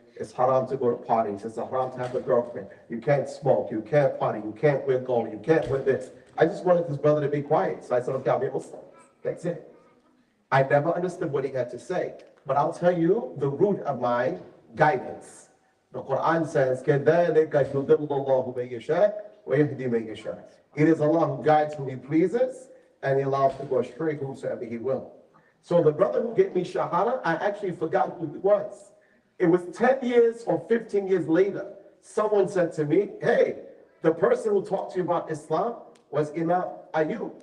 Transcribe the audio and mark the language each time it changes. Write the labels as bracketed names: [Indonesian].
[English] it's haram to go to parties, it's haram to have a girlfriend, you can't smoke, you can't party, you can't wear gold, you can't wear this. I just wanted this brother to be quiet, so I said, okay, I'll be a Muslim. That's it. I never understood what he had to say, but I'll tell you the root of my guidance. The Quran says, [Arabic] كَذَلِكَ يُضِلُّ اللَّهُ مَن يَشَاءُ وَيَهْدِي مَن يَشَاءُ. [English] It is Allah who guides whom He pleases, and He allows to go astray whomsoever He will. So the brother who gave me Shahada, I actually forgot who he was. It was 10 years or 15 years later, someone said to me, hey, the person who talked to you about Islam was Imam Ayub.